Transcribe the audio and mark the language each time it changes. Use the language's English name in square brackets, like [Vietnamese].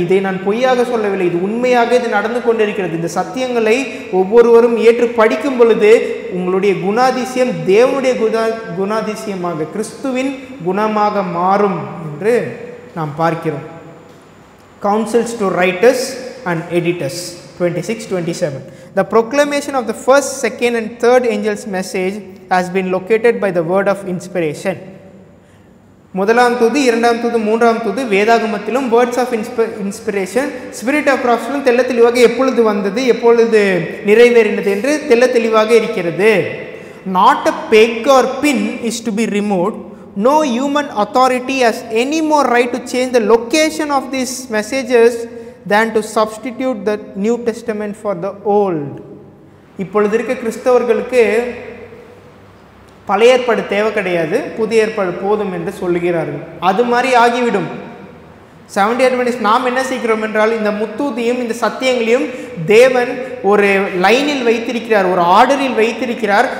[Tamil] இதை நான் பொய்யாக சொல்லவில்லை, இது உண்மையாக இது நடந்து கொண்டிருக்கிறது. இந்த சத்தியங்களை ஒவ்வொருவரும் ஏற்று படிக்கும் பொழுது உங்களுடைய குணாதிசயம் தேவனுடைய குணாதிசயமாக கிறிஸ்துவின் குணமாக மாறும் என்று நாம் பார்க்கிறோம். [English] Councils to writers and editors 26-27. The proclamation of the first, second and third angel's message has been located by the word of inspiration. [Tamil] முதலாம் தூது, இரண்டாம் தூது, மூன்றாம் தூது வேதாகமத்திலும் [English] words of inspiration, [Tamil] spirit of ப்ராஃபஸிலும் தெல்ல தெளிவாக எப்பொழுது வந்தது, எப்பொழுது நிறைவேறினது என்று தெல்ல தெளிவாக இருக்கிறது. [English] Not a peg or pin is to be removed. No human authority has any more right to change the location of these messages than to substitute the New Testament for the Old. [Tamil] இப்பொழுது இருக்க கிறிஸ்தவர்களுக்கு பழைய ஏற்பாடு தேவை கிடையாது, புதிய ஏற்பாடு போதும் என்று சொல்லுகிறார்கள். அது மாதிரி ஆகிவிடும். 70 அட்வென்டிஸ்ட் நாம் என்ன செய்கிறோம் என்றால் இந்த முத்தூதியும் இந்த சத்தியங்களையும் தேவன் ஒரு லைனில் வைத்திருக்கிறார், ஒரு ஆர்டரில் வைத்திருக்கிறார்.